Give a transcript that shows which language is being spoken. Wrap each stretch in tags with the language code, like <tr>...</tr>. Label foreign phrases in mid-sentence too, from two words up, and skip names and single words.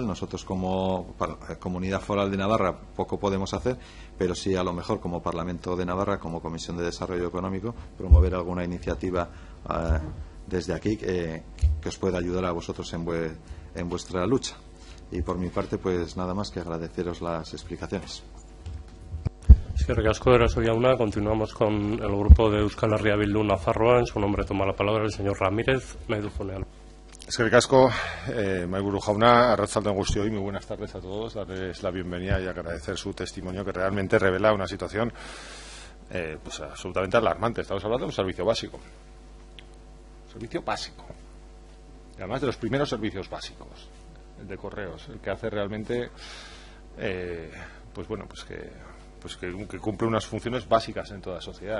<es>Nosotros como Comunidad Foral de Navarra poco podemos hacer, pero sí a lo mejor como Parlamento de Navarra, como Comisión de Desarrollo Económico, promover alguna iniciativa desde aquí que os pueda ayudar a vosotros en vuestra lucha. Y por mi parte, pues nada más que agradeceros las explicaciones.</es> <eu>Eskerrik asko, Eraso jauna.</eu> <es>Continuamos con el grupo de Euskal Herria Bildu Nafarroa. En su nombre toma la palabra el señor Ramírez.</es> <eu>Eskerrik asko, Mahaiburu jauna, arratsalde on guztioi,</eu> <es>muy buenas tardes a todos. Darles la bienvenida y agradecer su testimonio, que realmente revela una situación pues absolutamente alarmante. Estamos hablando de un servicio básico. Servicio básico. Y además de los primeros servicios básicos, el de correos, el que hace realmente que cumple unas funciones básicas en toda sociedad.</es>